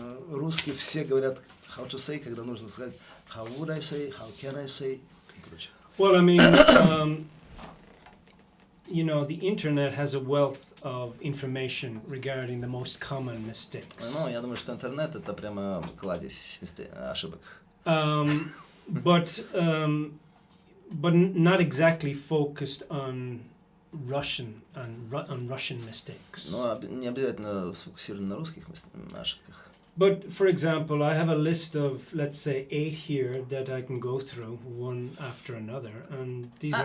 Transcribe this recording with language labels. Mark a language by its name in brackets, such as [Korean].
[Russian] Русские все говорят [English] how to say, [Russian] когда нужно сказать [English] how would I say, how can I say [Russian] и прочее. [English] Well, I mean, you know, the internet has a wealth of information regarding the most common mistakes. [Russian] Ну, я думаю, что интернет это прямо кладезь ошибок. [English] But not exactly focused on Russian and on Russian mistakes. [Russian] Но не обязательно сфокусированы на русских ошибках. [English] But for example, I have a list of, let's say, 8 here that I can go through one after another, and these are